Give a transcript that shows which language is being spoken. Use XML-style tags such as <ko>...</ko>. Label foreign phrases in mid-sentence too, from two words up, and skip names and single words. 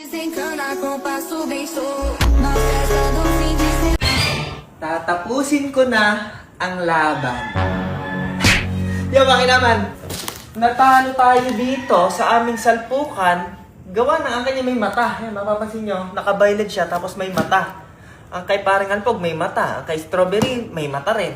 <pt>desencana com passo bem solto. Na festa do fim de semana.</pt> <tl>Tatapusin ko na ang laban. Yo, bakit naman? Natalo tayo dito sa aming salpukan. Gawa ng ang kanya may mata. Yan, mapapansin nyo, naka-violet siya tapos may mata. Ang kay paring Alpog may mata. Ang kay Strawberry may mata rin.</tl>